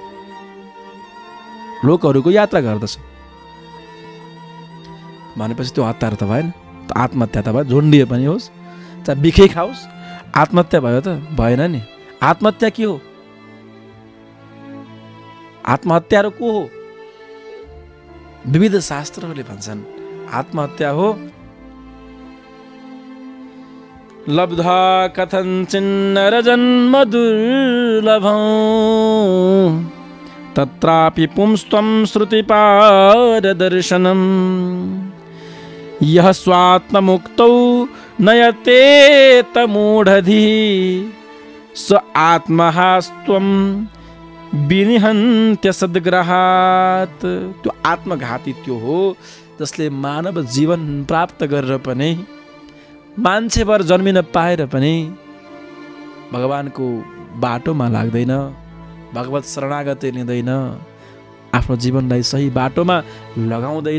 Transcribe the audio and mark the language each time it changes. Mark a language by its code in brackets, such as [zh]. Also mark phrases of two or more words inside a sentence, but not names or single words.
[ne] लोकहरूको यात्रा गर्दछ भनेपछि त्यो हत्यारो त भएन, त आत्महत्या त भयो। झुन्डिए पनि होस्, चाहे बिखै खाओस्, आत्महत्या भयो त भएन नि। आत्महत्या के हो? आत्महत्या को हो? विविध शास्त्रहरूले भन्छन् आत्महत्या हो [sa] लब्धा कथञ्चिन्न जन्म दुर्लभं तत्रापि पुंस्त्वं श्रुतिपारदर्शनं यः स्वात्ममुक्तौ नयते तमूढधि स आत्महास्त्वं विनिहन्त्य सद्ग्रहात्। [ne] त्यो आत्मघाती त्यो हो जसले मानव जीवन प्राप्त गरेर पनि, मान्छेभर जन्मिन पाएर पनि भगवानको बाटोमा लाग्दैन, भगवत शरणागति लिँदैन, आफ्नो जीवनलाई सही बाटोमा लगाउँदैन।